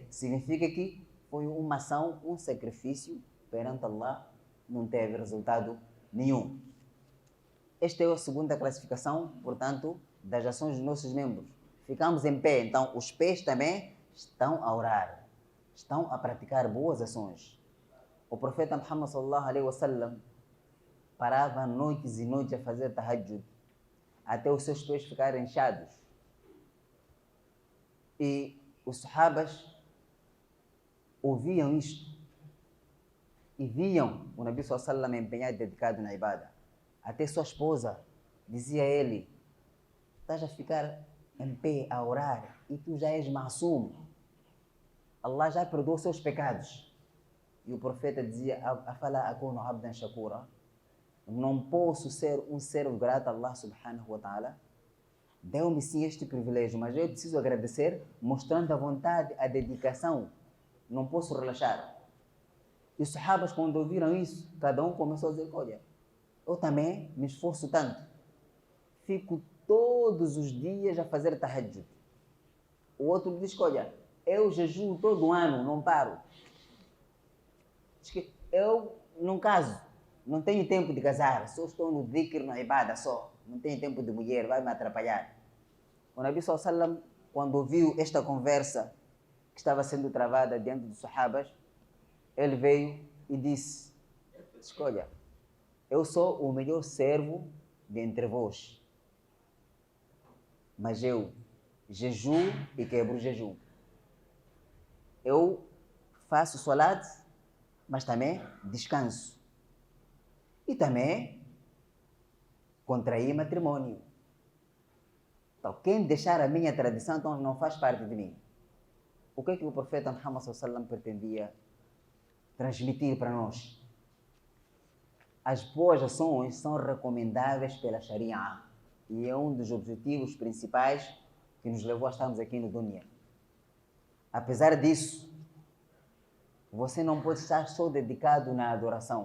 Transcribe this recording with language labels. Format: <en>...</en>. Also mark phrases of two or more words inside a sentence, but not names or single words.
<pt>Significa que foi uma ação, um sacrifício perante Allah, não teve resultado nenhum. Esta é a segunda classificação, portanto, das ações dos nossos membros. Ficamos em pé, então os pés também estão a orar, estão a praticar boas ações. O profeta Muhammad</pt> <ar>صلى الله عليه وسلم</ar> <pt>parava noites e noites a fazer tahajjud, até os seus pés ficarem inchados. E os sahabas ouviam isto e viam o</pt> <ar>النبي صلى الله عليه وسلم</ar> <pt>empenhado e dedicado na ibada. Até sua esposa dizia a ele: estás a ficar em pé a orar e tu já és ma'sum. Allah já perdoou seus pecados. E o profeta dizia:</pt> <ar>أفلا أكون عبدا شكورا?</ar> <pt>Não posso ser um servo grato a</pt> <ar>الله سبحانه وتعالى?</ar> <pt>Deu-me sim este privilégio, mas eu preciso agradecer, mostrando a vontade, a dedicação. Não posso relaxar. E os sahabas, quando ouviram isso, cada um começou a dizer: olha, eu também me esforço tanto. Fico todos os dias a fazer tahajjud. O outro diz: olha, eu jejuo todo ano, não paro. Diz que eu não caso, não tenho tempo de casar, só estou no dhikr, na ibada só. Não tenho tempo de mulher, vai me atrapalhar. O</pt> <ar>النبي صلى الله عليه وسلم,</ar> <pt>quando ouviu esta conversa que estava sendo travada diante dos sahabas, ele veio e disse: olha, eu sou o melhor servo de entre vós, mas eu jejuo e quebro o jejum. Eu faço salat, mas também descanso. E também contraí matrimônio. Então, quem deixar a minha tradição, então não faz parte de mim. O que é que o profeta Muhammad</pt> <ar>صلى الله عليه وسلم</ar> <pt>pretendia transmitir para nós? As boas ações são recomendáveis pela Sharia e é um dos objetivos principais que nos levou a estarmos aqui no dunya. Apesar disso, você não pode estar só dedicado na adoração.</pt>